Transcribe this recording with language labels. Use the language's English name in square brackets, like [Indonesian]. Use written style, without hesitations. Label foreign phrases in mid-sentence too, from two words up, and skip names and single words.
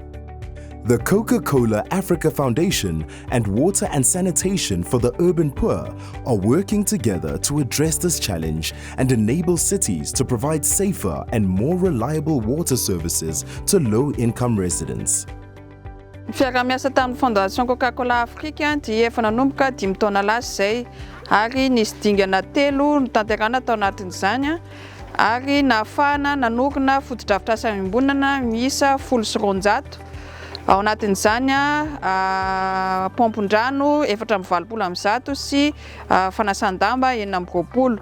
[English] The Coca-Cola Africa Foundation and Water and Sanitation for the Urban Poor are working together to address this challenge and enable cities to provide safer and more reliable water services to low-income residents. [Malagasy] Fiara-miasa tamin'ny Fondation Coca-Cola Afrika dia efa nanomboka 5 taona lasa zay ary nisy dingana 3 notanterana tao anatin'izany ary nahafahana nanokana foto-drafitr'asa fiambonana miisa 100 ao anatin'izany pompon-drano 420 sy fanasan-damba 920.